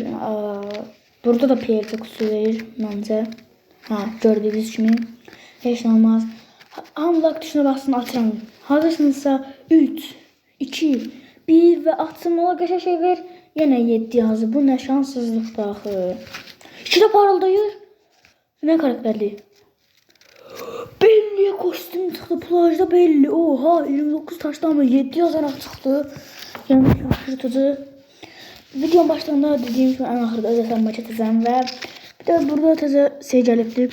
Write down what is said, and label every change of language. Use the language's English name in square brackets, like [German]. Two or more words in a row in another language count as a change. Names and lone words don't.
[Azerbaijani] Burada da Pierre kutusu verir məncə. Gördüğünüz kimi heç nə olmaz. Unlock tuşuna basın, açıram. Hazırsınızsa 3, 2, 1 və açsın. Ola qəşəng şey ver. Yenə 7 yazdı. Bu nə şanssızlıqdır axı. 2 də parıldayır. [Turkish] Ne karakterli? Belli kostüm çıktı plajda belli. Oha 29 taştan mı 7 yazarak çıktı. Yani şaşırtıcı. Videonun başlarında dediğim gibi en ahırda öz hesabıma çatacağım ve bir de burada [Azerbaijani] teze şey gəlibdi.